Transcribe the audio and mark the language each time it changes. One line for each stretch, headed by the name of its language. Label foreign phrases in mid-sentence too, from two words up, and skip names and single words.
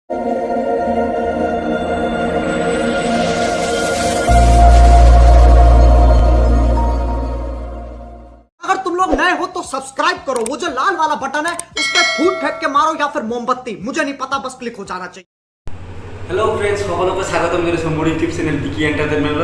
Hindi: अगर तुम लोग नए हो तो सब्सक्राइब करो, वो जो लाल वाला बटन है उस पर फूट फेंक के मारो या फिर मोमबत्ती, मुझे नहीं पता, बस क्लिक हो जाना चाहिए।
English: Hello friends,
Assamese: সকলকে স্বাগতম জনাইছো মোৰ ইউটিউব চেনেল বিকি এণ্টাৰটেইনমেণ্টলৈ।